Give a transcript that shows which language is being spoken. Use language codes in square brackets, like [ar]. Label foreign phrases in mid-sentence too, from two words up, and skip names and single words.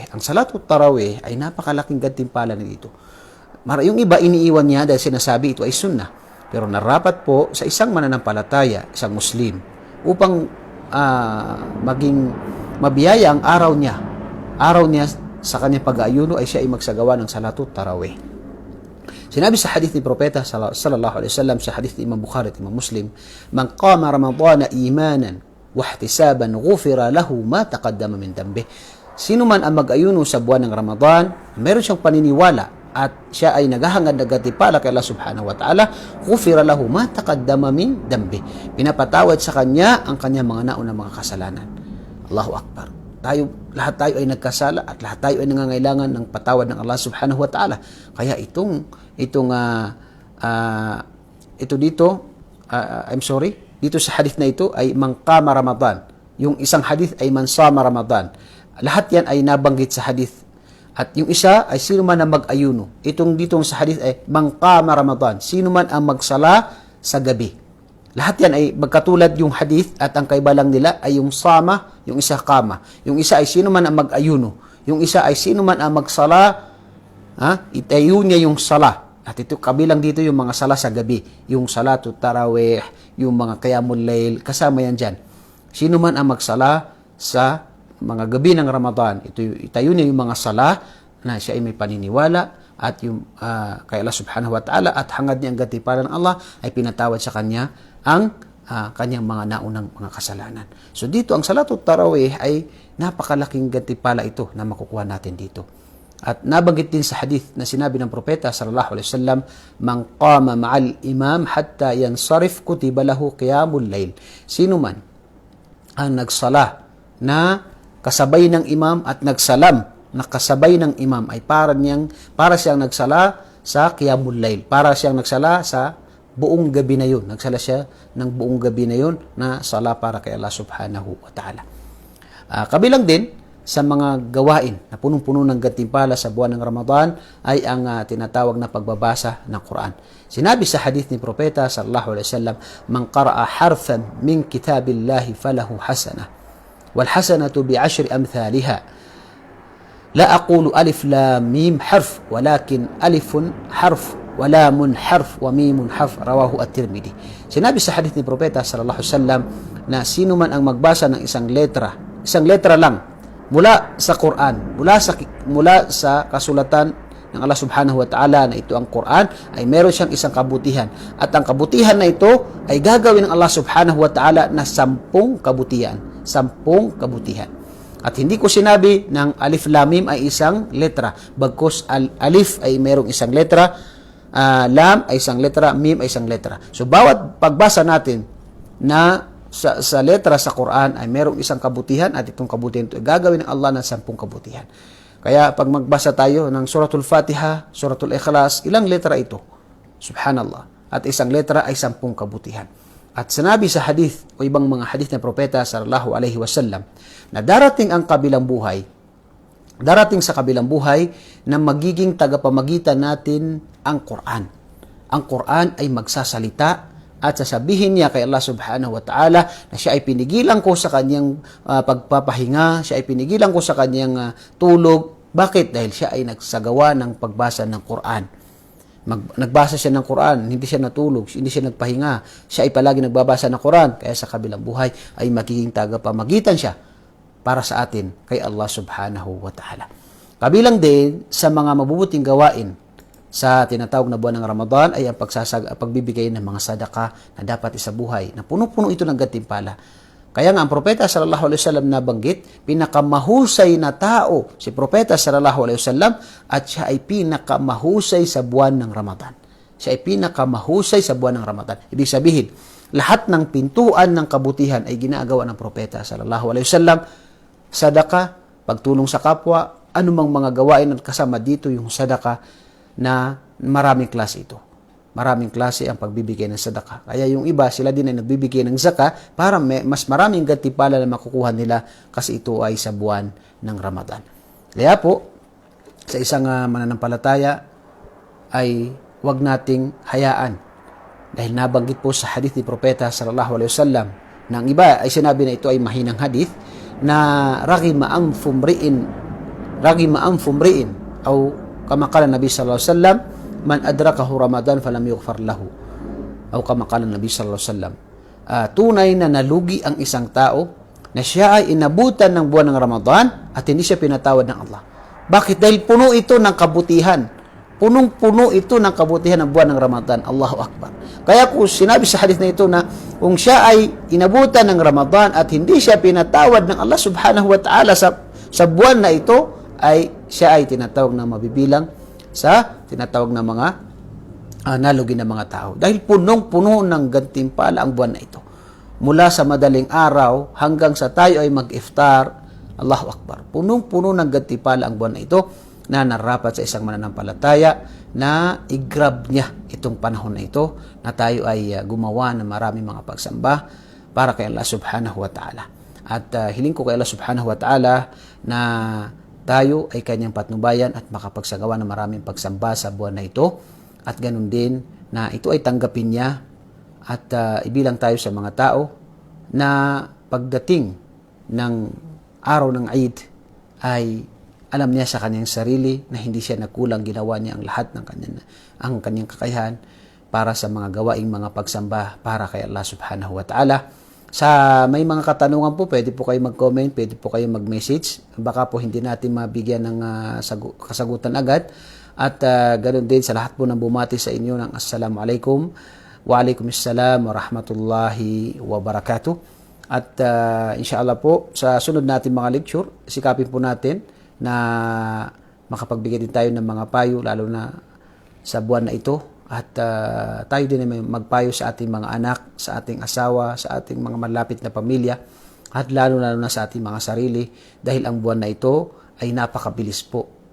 [tl] Ang [ar] صلاة التراويح [tl] ay napakalaking gantimpala na dito. Yung iba iniiwan niya dahil sinasabi ito ay sunnah. Pero narapat po sa isang mananampalataya, isang Muslim, upang maging mabiyaya ang araw niya. Araw niya sa kanyang pag-aayuno ay siya ay magsagawa ng [ar] صلاة التراويح. [tl] Sinabi sa hadith ni Propeta [ar] صلى الله عليه وسلم [tl] sa hadith ni Imam Bukhari at Imam Muslim, [ar] "من قام رمضان إيمانا واحتسابا غفر له ما تقدم من ذنبه." [tl] Sino man ang mag-ayuno sa buwan ng Ramadan, meron siyang paniniwala at siya ay naghahangad na gantimpala kay Allah [ar] سبحانه وتعالى غفر له ما تقدم من ذنبه. [tl] Pinapatawad sa kanya ang kanyang mga naunang mga kasalanan. [ar] الله أكبر. [tl] Lahat tayo ay nagkasala at lahat tayo ay nangangailangan ng patawad ng Allah [ar] سبحانه وتعالى. [tl] Kaya ito sa hadith na ito ay [ar] من قام رمضان. [tl] Yung isang hadith ay [ar] من صام رمضان. [tl] Lahat yan ay nabanggit sa hadith. At yung isa ay sino man ang mag-ayuno. Ditong sa hadith ay [ar] من قام رمضان. [tl] Sino man ang magsala sa gabi. Lahat yan ay magkatulad yung hadith at ang kaibalang nila ay yung sama, yung isa qama. Yung isa ay sino man ang mag-ayuno. Yung isa ay sino man ang magsala itayo niya yung sala. At ito, kabilang dito yung mga sala sa gabi, yung [ar] صلاة التراويح, [tl] yung mga [ar] قيام الليل, [tl] kasama yan dyan. Sino man ang magsala sa mga gabi ng Ramadan, itayo niya yung mga sala na siya ay may paniniwala at yung kay Allah [ar] سبحانه وتعالى [tl] at hangad niya ang gantimpala ng Allah ay pinatawad sa kanya ang kanyang mga naunang mga kasalanan. So dito, ang [ar] صلاة التراويح [tl] ay napakalaking gantimpala ito na makukuha natin dito. At nabanggit din sa hadith na sinabi ng propeta [ar] صلى الله عليه وسلم, "من قام مع الإمام حتى ينصرف كتب له قيام الليل." [tl] Sino man ang nagsala na kasabay ng imam at nagsalam na kasabay ng imam ay para siyang nagsala sa [ar] قيام الليل, [tl] para siyang nagsala sa buong gabi na yun. Nagsala siya ng buong gabi na yun na sala para kay Allah [ar] سبحانه وتعالى. [tl] Kabilang din sa mga gawain na punong-puno ng gantimpala sa buwan ng Ramadan ay ang tinatawag na pagbabasa ng Quran. Sinabi sa hadith ni Propeta [ar] صلى الله عليه وسلم, "من قرأ حرفا من كتاب الله فله حسنة والحسنة بعشر أمثالها. لا أقول ألف لام ميم حرف ولكن ألف حرف ولام حرف وميم حرف." رواه الترمذي. [tl] Sinabi sa hadith ni Propeta [ar] صلى الله عليه وسلم [tl] na sino man ang magbasa ng isang letra lang mula sa Quran, mula sa kasulatan ng Allah [ar] سبحانه وتعالى [tl] na ito ang Quran, ay meron siyang isang kabutihan. At ang kabutihan na ito ay gagawin ng Allah [ar] سبحانه وتعالى [tl] na 10 kabutihan. 10 kabutihan. At hindi ko sinabi ng [ar] ألف لام ميم [tl] ay isang letra. Bagkus alif ay merong isang letra, lam ay isang letra, mim ay isang letra. So bawat pagbasa natin na sa letra sa Quran ay merong isang kabutihan at itong kabutihan ito gagawin ng Allah ng 10 kabutihan. Kaya pag magbasa tayo ng Suratul Fatiha, Suratul Ikhlas, ilang letra ito? [ar] Subhanallah. [tl] At isang letra ay 10 kabutihan. At sinabi sa hadith o ibang mga hadith ng propeta [ar] صلى الله عليه وسلم [tl] na darating sa kabilang buhay na magiging tagapamagitan natin ang Quran. Ang Quran ay magsasalita at sasabihin niya kay Allah [ar] سبحانه وتعالى [tl] na siya ay pinigilan ko sa kanyang pagpapahinga, siya ay pinigilan ko sa kanyang tulog. Bakit? Dahil siya ay nagsagawa ng pagbasa ng Quran. Nagbasa siya ng Quran, hindi siya natulog, hindi siya nagpahinga. Siya ay palagi nagbabasa ng Quran, kaya sa kabilang buhay ay magiging tagapamagitan siya para sa atin kay Allah [ar] سبحانه وتعالى. [tl] Kabilang din sa mga mabubuting gawain sa tinatawag na buwan ng Ramadan ay ang pagbibigay ng mga sadaka na dapat isabuhay, na puno-puno ito ng gantimpala. Kaya nga ang propeta [ar] صلى الله عليه وسلم [tl] nabanggit, pinakamahusay na tao si propeta [ar] صلى الله عليه وسلم [tl] at siya ay pinakamahusay sa buwan ng Ramadan. Siya ay pinakamahusay sa buwan ng Ramadan. Ibig sabihin, lahat ng pintuan ng kabutihan ay ginagawa ng propeta [ar] صلى الله عليه وسلم. [tl] Sadaka, pagtulong sa kapwa, anumang mga gawain at kasama dito yung sadaka na maraming klase ito. Maraming klase ang pagbibigay ng sadaka. Kaya yung iba, sila din ay nagbibigay ng zaka para mas maraming gantimpala na makukuha nila kasi ito ay sa buwan ng Ramadan. Kaya po, sa isang mananampalataya ay huwag nating hayaan. Dahil nabanggit po sa hadith ni Propeta [ar] صلى الله عليه وسلم [tl] na ang iba ay sinabi na ito ay mahinang hadith na [ar] رغم أنف امرئ [tl] o [ar] كما قال النبي صلى الله عليه وسلم من أدركه رمضان فلم يغفر له. أو كما قال النبي صلى الله عليه وسلم, [tl] tunay na nalugi ang isang tao na siya ay inabutan ng buwan ng Ramadan at hindi siya pinatawad ng Allah. Bakit? Dahil puno ito ng kabutihan. Punong-puno ito ng kabutihan ng buwan ng Ramadan. [ar] الله أكبر. [tl] Kaya kung sinabi sa hadith na ito na kung siya ay inabutan ng Ramadan at hindi siya pinatawad ng Allah [ar] سبحانه وتعالى [tl] sa buwan na ito, ay siya ay tinatawag na mabibilang sa tinatawag na mga nalugi na mga tao. Dahil punong-puno ng gantimpala ang buwan na ito. Mula sa madaling araw hanggang sa tayo ay mag-iftar, [ar] الله أكبر. [tl] Punong-puno ng gantimpala ang buwan na ito na narapat sa isang mananampalataya na i-grab niya itong panahon na ito na tayo ay gumawa ng maraming mga pagsamba para kay Allah [ar] سبحانه وتعالى. [tl] At hiling ko kay Allah [ar] سبحانه وتعالى [tl] na tayo ay kanyang patnubayan at makapagsagawa ng maraming pagsamba sa buwan na ito. At ganun din na ito ay tanggapin niya at ibilang tayo sa mga tao na pagdating ng araw ng Eid ay alam niya sa kanyang sarili na hindi siya nagkulang, ginawa niya ang lahat ng kanyang kakayahan para sa mga gawaing mga pagsamba para kay Allah [ar] سبحانه وتعالى. [tl] Sa may mga katanungan po, pwede po kayo mag-comment, pwede po kayo mag-message. Baka po hindi natin mabigyan ng kasagutan agad. At ganoon din sa lahat po ng bumati sa inyo ng [ar] السلام عليكم وعليكم السلام ورحمة الله وبركاته. [tl] At inshallah po, sa sunod natin mga lecture, sikapin po natin na makapagbigay din tayo ng mga payo, lalo na sa buwan na ito. At tayo din ay magpayo sa ating mga anak, sa ating asawa, sa ating mga malapit na pamilya, at lalo na sa ating mga sarili, dahil ang buwan na ito ay napakabilis po.